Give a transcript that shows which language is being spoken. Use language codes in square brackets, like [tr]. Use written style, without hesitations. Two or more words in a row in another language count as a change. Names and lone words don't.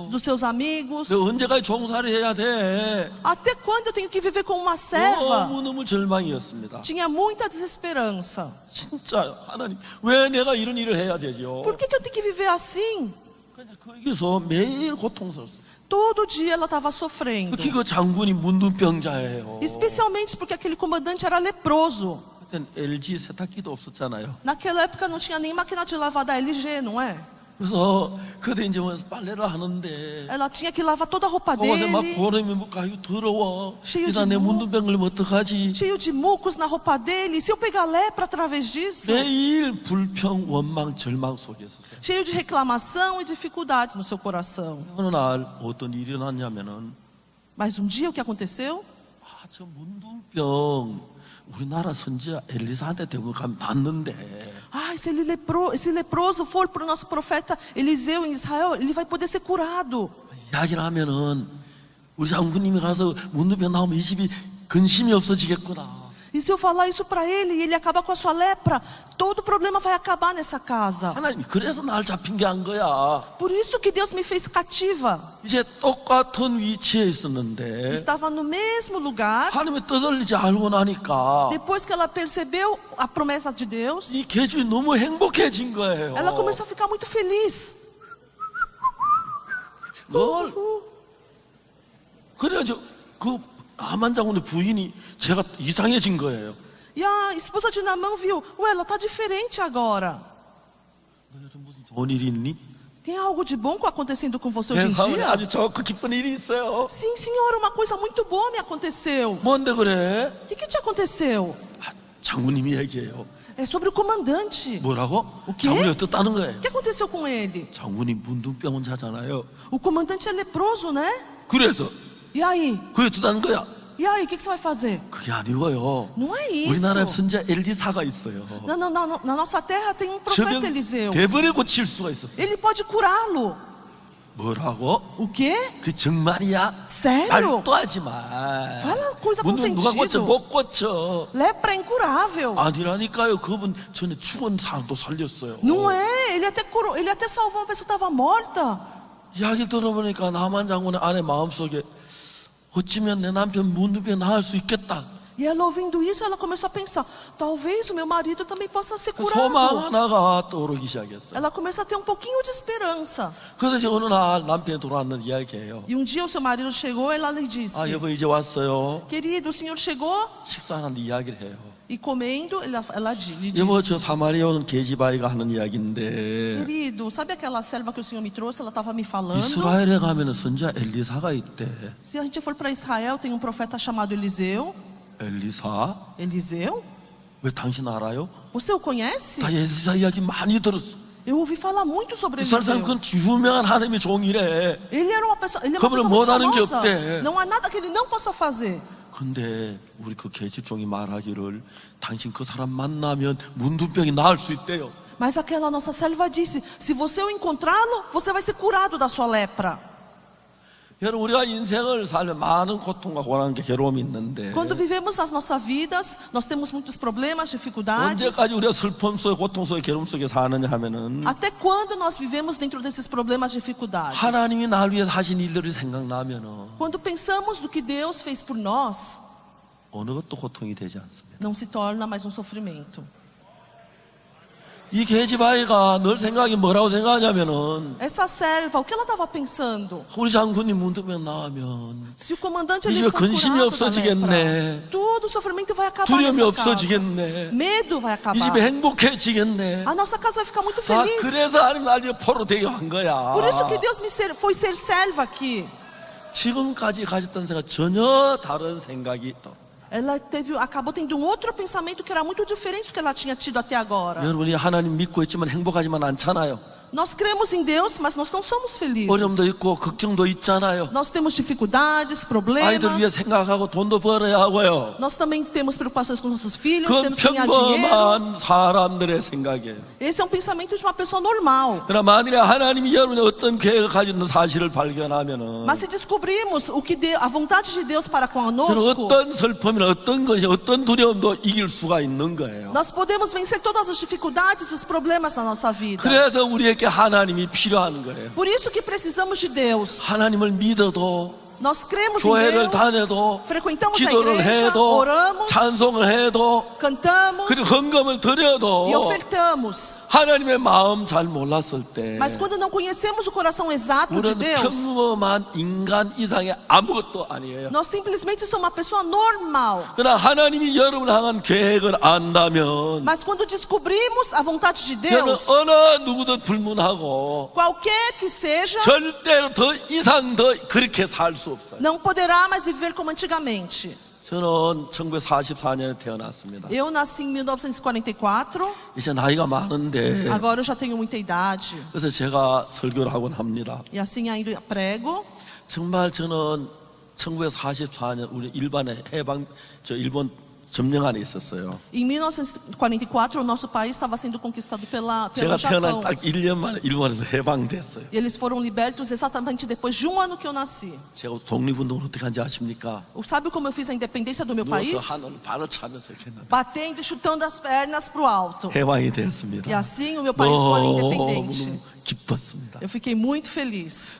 [pt] dos seus amigos. [ko] 너 언제까지 종살이 해야 돼? [pt] Até quando eu tenho que viver como uma serva? [ko] 너무너무 절망이었습니다. [pt] Tinha muita desesperança. [ko] 진짜 하나님, 왜 내가 이런 일을 해야 되죠? [pt] Por que eu tenho que viver assim? [ko] 그냥 거기서 매일 고통스럽습니다. [pt] Todo dia ela estava sofrendo. [ko] 특히 그 장군이 문둥병자예요. [pt] Especialmente porque aquele comandante era leproso. [ko] 그땐 LG 세탁기도 없었잖아요. [pt] Naquela época não tinha nem máquina de lavar da LG, não é? [ko] 그래서 그때 이제 뭐 빨래를 하는데 [pt] Ela tinha que lavar toda a roupa [ko] 그것에 막 [pt] dele, [ko] 고름이 묻고 아유 더러워. [pt] Cheio [ko] 이다 [pt] de [ko] 내 [pt] mu- [ko] 문둥병 걸리면 어떡하지? [pt] cheio de mucos na roupa dele. Se eu pegar lepra através disso, [ko] 매일 불평, 원망, 절망 속에 있었어요. [pt] cheio de reclamação e dificuldade no seu coração. [ko] 어느 날 어떤 일이 일어났냐면은 [pt] Mas um dia o que aconteceu? [ko] 저 문둥병 우리나라 선지자 엘리사한테 대부분 가면 낫는데 [pt] Ah, se esse leproso for para o nosso profeta Eliseu em Israel, ele vai poder ser curado. [ko] 이야기를 하면은 우리 장군님이 가서 문둥병 나오면 이 집이 근심이 없어지겠구나. [pt] E se eu falar isso para ele e ele acabar com a sua lepra, todo problema vai acabar nessa casa. [ko] 하나님 그래서 날 잡힌 게 한 거야. [pt] Por isso que Deus me fez cativa. [ko] 이제 똑같은 위치에 있었는데 [pt] Estava no mesmo lugar. [ko] 하나님의 뜻을 이제 알고 나니까 [pt] Depois que ela percebeu a promessa de Deus, [ko] 이 계집이 너무 행복해진 거예요. [pt] ela começou a ficar muito feliz. [ko] 늘 그래가지고 그 나만 장군의 부인이 제가 이상해진 거예요. [pt] E a esposa de Naamã viu, ué, ela está diferente agora. [ko] 너 요즘 무슨 좋은 일이 있니? [pt] Tem algo de bom acontecendo com você hoje [ko] 내 [pt] em [ko] 삶에 [pt] dia? [ko] 아주 좋고 기쁜 일이 있어요. [pt] Sim, senhora, uma coisa muito boa me aconteceu. [ko] 뭔데 그래? [pt] O que te aconteceu? [ko] 장군님이 얘기해요. [pt] É sobre o comandante. [ko] 뭐라고? [pt] O quê? [ko] 장군이 어떻다는 거예요? [pt] O que aconteceu com ele? [ko] 장군이 문둥병 환자잖아요. [pt] O comandante é leproso, né? [ko] 그래서 [pt] E aí? [ko] 그게 어떻다는 거야? [pt] E aí, o que você vai fazer? [ko] 그게 아니고요. [pt] Não é isso. [ko] 우리나라에 선지자 엘리사가 있어요. [pt] Na nossa terra tem um profeta [ko] 저병 [pt] Eliseu. [ko] 대번에 고칠 수가 있었어요. [pt] Ele pode curá-lo. [ko] 뭐라고? [pt] O quê? [ko] 그 정말이야? [pt] Sério? [ko] 말도 하지 마. [pt] Fala coisa com [ko] 문둥 누가 고쳐? [pt] sentido. [ko] 못 고쳐. [pt] Lepra é incurável. [ko] 아니라니까요. 그분 전에 죽은 사람도 살렸어요. [pt] Não é? Ele até curou, ele até salvou uma pessoa que estava morta. [ko] 이야기 들어보니까 나만 장군의 아내 마음속에 어찌면 내 남편 문둥병 나을 수 있겠다. [pt] E ela ouvindo isso, ela começou a pensar: talvez o meu marido também possa ser [ko] 소망 [pt] curado. [ko] 하나가 떠오르기 시작했어요. [pt] Ela começa a ter um pouquinho de esperança. [ko] 그래서 이제 어느 날 남편이 돌아왔는 이야기예요. [pt] E um dia o seu marido chegou e ela lhe disse: [ko] 아 여보 이제 왔어요. [pt] querido, o senhor chegou? [ko] 식사하는데 이야기를 해요. [pt] E comendo, ela lhe [ko] 여보 [pt] disse: [ko] 저 사마리아 온 계집아이가 하는 이야기인데 [pt] querido, sabe aquela serva que o senhor me trouxe? Ela estava me falando. [ko] 이스라엘에 가면은 선지자 엘리사가 있대. [pt] Se a gente for para Israel, tem um profeta chamado Eliseu. [ko] 엘리사? [pt] Eliseu? [ko] 왜 당신 알아요? [pt] Você o conhece? [ko] 다 엘리사 이야기 많이 들었어. [pt] Eu ouvi falar muito sobre [ko] 이스라엘 사람 [pt] Eliseu. [ko] 그건 유명한 하나님의 종이래. [pt] Ele era uma pessoa, ele é uma [ko] 그분은 [pt] pessoa muito [ko] 못하는 게 [pt] famosa. [ko] 없대. [pt] Não há nada que ele não possa fazer. [ko] 근데 우리 그 계집종이 말하기를 당신 그 사람 만나면 문둥병이 나을 수 있대요. [pt] Mas aquela nossa serva disse: se você o encontrá-lo, você vai ser curado da sua lepra. [ko] 여러분 우리가 인생을 살면 많은 고통과 고난, 괴로움이 있는데 [pt] Quando vivemos as nossas vidas, nós temos muitos problemas, dificuldades. [ko] 언제까지 우리가 슬픔 속에 고통 속에 괴로움 속에 사느냐 하면은 [pt] Até quando nós vivemos dentro desses problemas, dificuldades? [ko] 하나님이 날 위해 하신 일들이 생각나면은 [pt] Quando pensamos do que Deus fez por nós, [ko] 어느 것도 고통이 되지 않습니다. [pt] não se torna mais um sofrimento. [ko] 이 계집아이가 늘 생각이 뭐라고 생각하냐면은 [pt] Essa serva, o que ela estava pensando? [ko] 우리 장군님 문득면 나오면 [pt] Se o comandante [ko] 이 [pt] ele [ko] 집에 [pt] for [ko] 근심이 [pt] curado da [ko] 없어지겠네. [pt] lepra, tudo o sofrimento vai acabar [ko] 두려움이 [pt] nessa casa. [ko] 없어지겠네. [pt] Medo vai [ko] 이 [pt] acabar. [ko] 집이 행복해지겠네. [pt] A nossa casa vai ficar muito [ko] 아, [pt] feliz. [ko] 그래서 하나님 날 포로 되게 한 거야. [pt] Por isso que Deus me foi ser serva aqui. [ko] 지금까지 가졌던 생각 전혀 다른 생각이 또. [pt] Ela acabou tendo um outro pensamento que era muito diferente do que ela tinha tido até agora. [ko] 여러분이 하나님 믿고 있지만 행복하지만 않잖아요. [pt] Nós cremos em Deus, mas nós não somos felizes. [ko] 어려움도 있고 걱정도 있잖아요. [pt] Nós temos dificuldades, problemas. [ko] 아이들 위해 생각하고 돈도 벌어야 하고요. [pt] Nós também temos preocupações com nossos filhos, [ko] 그건 [pt] temos que ganhar dinheiro. [ko] 평범한 사람들의 생각이에요. [pt] Esse é um pensamento de uma pessoa normal. [ko] 그러나 만일에 하나님이 여러분의 어떤 계획을 가지고 있는 사실을 발견하면은 [pt] Mas se descobrirmos o que a vontade de Deus para [ko] 저는 [pt] conosco, [ko] 어떤 슬픔이나 어떤 것이 어떤 두려움도 이길 수가 있는 거예요. [pt] nós podemos vencer todas as dificuldades e os problemas na nossa vida. [ko] 그래서 우리에게 하나님이 필요한 거예요. [pt] Por isso que precisamos de Deus. [ko] 하나님을 믿어도 [pt] Nós cremos em [ko] 교회를 [pt] Deus, [ko] 다녀도 [pt] frequentamos a [ko] 기도를 [pt] igreja, [ko] 해도 [pt] oramos, [ko] 찬송을 해도 [pt] cantamos [ko] 그리고 헌금을 드려도 [pt] e ofertamos. [ko] 하나님의 마음 잘 몰랐을 때 [pt] Mas quando não conhecemos o coração exato de [ko] 우리는 [pt] Deus, [ko] 평범한 인간 이상의 아무것도 아니에요. [pt] nós simplesmente somos uma pessoa normal. [ko] 그러나 하나님이 여러분을 향한 계획을 안다면 [pt] Mas quando descobrimos a vontade de [ko] 여러분 [pt] Deus, [ko] 어느 누구도 불문하고 [pt] qualquer que seja, [ko] 절대로 더 이상 더 그렇게 살 수 없어요. [pt] não poderá mais viver como antigamente. [ko] 저는 1944년에 태어났습니다. [pt] Eu nasci em 1944, [ko] 이제 나이가 많은데 [pt] agora eu já tenho muita idade. [ko] 그래서 제가 설교를 하곤 합니다. [pt] E assim ainda prego. [ko] 정말 저는 1944년 우리 일반의 일본 점령 안에 있었어요. [pt] Em 1944, o nosso país estava sendo conquistado pelo [ko] 제가 태어난 [pt] Japão. [ko] 딱 1년 만에 일본에서 해방됐어요. [pt] E eles foram libertos exatamente depois de um ano que eu nasci. [ko] 제가 독립운동을 어떻게 한지 아십니까? [pt] Sabe como eu fiz a independência do meu país? [ko] 누워서 하늘을 발을 차면서 이렇게 했는데 [pt] Batendo e chutando as pernas pro alto. [ko] 해방이 됐습니다. [pt] E assim o meu país foi independente. [ko] 너무 기뻤습니다. [pt] Eu fiquei muito feliz.